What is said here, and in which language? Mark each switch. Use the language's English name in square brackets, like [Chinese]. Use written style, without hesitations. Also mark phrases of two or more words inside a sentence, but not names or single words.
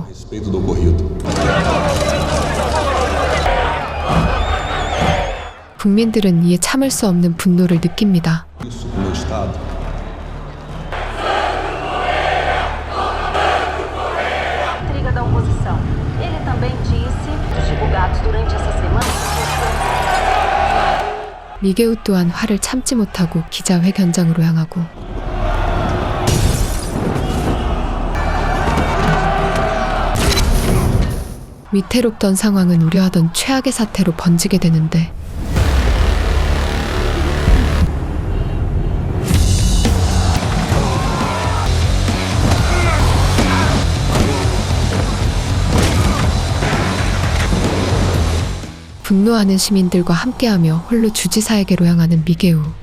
[Portuguese] Respeito do ocorrido. [Korean] 국민들은 이에 참을 수 없는 분노를 느낍니다. [Portuguese] Isso no meu estado. Intriga da oposição. Ele também disse, divulgados durante essa semana. [Korean] 미게우 또한 화를 참지 못하고 기자회견장으로 향하고 위태롭던 상황은 우려하던 최악의 사태로 번지게 되는데 분노하는 시민들과 함께하며 홀로 주지사에게로 향하는 미게우.